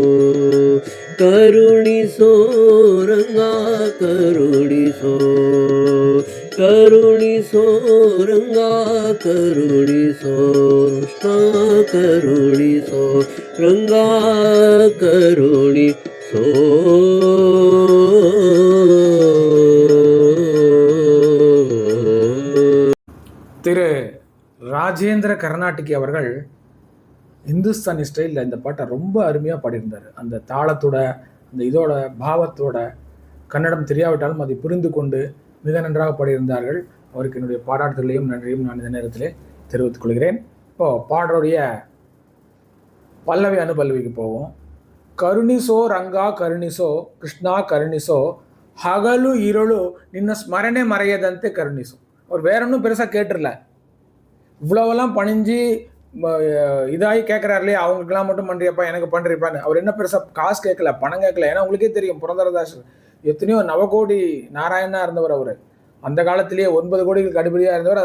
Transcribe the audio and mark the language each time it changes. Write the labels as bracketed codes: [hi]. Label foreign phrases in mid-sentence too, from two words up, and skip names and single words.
[kn] ಕರುಣಿಸೋ ರಂಗ ಕರುಣಿಸೋ ಕರುಣಿಸೋ ರಂಗ ಕರುಣಿಸೋ ಕೃಷ್ಣ ಕರುಣಿಸೋ ರಂಗ ಕರುಣಿಸೋ [ta] திரு ராஜேந்திர கர்நாடிகி அவர்கள் இந்துஸ்தானி ஸ்டைலில் இந்த பாட்டை ரொம்ப அருமையாக பாடியிருந்தார். அந்த தாளத்தோட அந்த இதோட பாவத்தோட கன்னடம் தெரியாவிட்டாலும் அதை புரிந்து கொண்டு மிக நன்றாக பாடியிருந்தார்கள். அவருக்கு என்னுடைய பாராட்டுதலையும் நன்றியும் நான் இந்த நேரத்திலே தெரிவித்துக் கொள்கிறேன். இப்போது பாடலுடைய பல்லவி அனுபல்லவிக்கு போவோம். [kn] ಕರುಣಿಸೋ ರಂಗ ಕರುಣಿಸೋ ಕೃಷ್ಣ ಕರುಣಿಸೋ ಹಗಲು இருಳು ನಿನ್ನ ಸ್ಮರಣೆ ಮರೆಯದಂತೆ ಕರುಣಿಸೋ. [ta] அவர் வேற ஒன்றும் பெருசாக கேட்டுடல, இவ்வளவெல்லாம் பணிஞ்சு இதாகி கேட்குறாரு இல்லையா, அவங்களுக்கெல்லாம் மட்டும் பண்ணுறியப்பா எனக்கு பண்ணுறியப்பான்னு. அவர் என்ன பெருசாக காசு கேட்கல, பணம் கேட்கல. ஏன்னா உங்களுக்கே தெரியும் புரந்தரதாசர் எத்தனையோ நவகோடி நாராயணா இருந்தவர். அவர் அந்த காலத்திலேயே 9 கோடிகளுக்கு அடிப்படையாக இருந்தவர்.